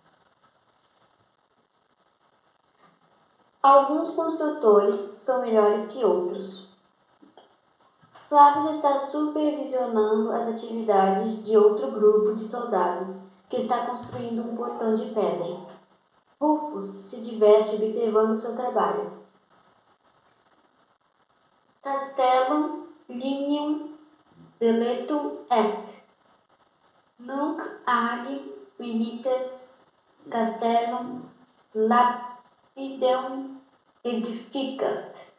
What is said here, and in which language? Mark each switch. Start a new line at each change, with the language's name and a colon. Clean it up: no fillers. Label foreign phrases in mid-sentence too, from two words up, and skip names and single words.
Portuguese: Alguns construtores são melhores que outros. Flávio está supervisionando as atividades de outro grupo de soldados que está construindo um portão de pedra. Rufus se diverte observando seu trabalho.
Latin: Castellum lignum deletum est. Nunc ali milites castellum lapidem edificat.